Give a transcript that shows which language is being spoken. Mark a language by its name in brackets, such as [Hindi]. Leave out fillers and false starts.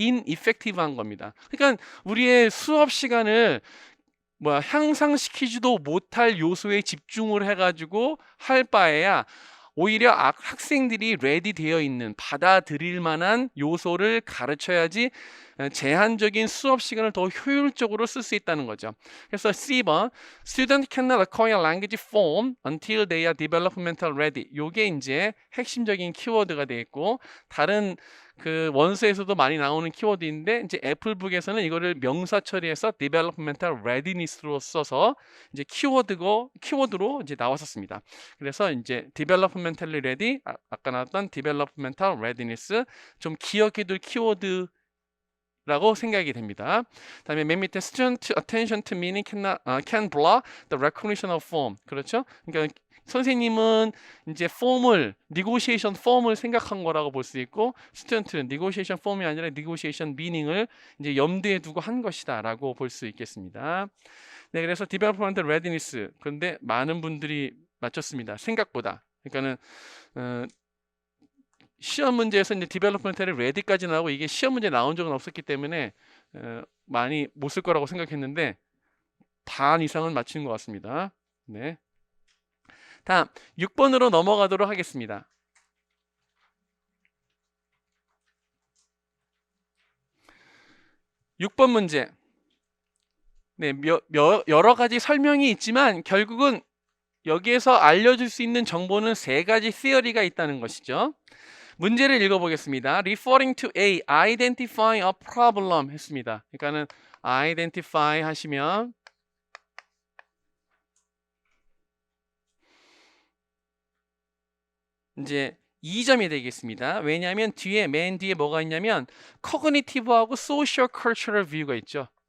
[Korean] ineffective한 겁니다. 그러니까 우리의 수업 시간을 향상시키지도 못할 요소에 집중을 해가지고 할 바에야 오히려 학생들이 레디 되어 있는 받아들일 만한 요소를 가르쳐야지 제한적인 수업 시간을 더 효율적으로 쓸 수 있다는 거죠. 그래서 C번 [English] Student cannot acquire language form until they are developmental ready. [Korean] 요게 이제 핵심적인 키워드가 되겠고 다른 그 원서에서도 많이 나오는 키워드인데 이제 애플북에서는 이거를 명사 처리해서 developmental readiness로 써서 이제 키워드로 이제 나왔었습니다. 그래서 이제 developmentally ready 아까 나왔던 developmental readiness 좀 기억해둘 키워드 라고 생각이 됩니다. 다음에 맨 밑에 [English] student attention to meaning can block the recognition of form. [Korean] 그렇죠? 그러니까 선생님은 이제 negotiation 폼을 생각한 거라고 볼 수 있고 스튜던트는 negotiation 폼이 아니라 negotiation meaning을 이제 염두에 두고 한 것이다라고 볼 수 있겠습니다. 네, 그래서 developmental readiness 그런데 많은 분들이 맞췄습니다. 생각보다. 그러니까는 시험 문제에서 이제 디벨롭먼탈이 레디까지 나오고 이게 시험 문제 나온 적은 없었기 때문에 많이 못 쓸 거라고 생각했는데 반 이상은 맞히는 것 같습니다. 네. 다음 6번으로 넘어가도록 하겠습니다. 6번 문제. 네, 여러 가지 설명이 있지만 결국은 여기에서 알려줄 수 있는 정보는 3가지 theory가 있다는 것이죠. 문제를 읽어보겠습니다. [English] Referring to A, identifying a problem [Korean] 했습니다. 그러니까는 identify 하시면 이제 2점이 되겠습니다. 왜냐하면 맨 뒤에 뭐가 있냐면 cognitive하고 social cultural view가 있죠.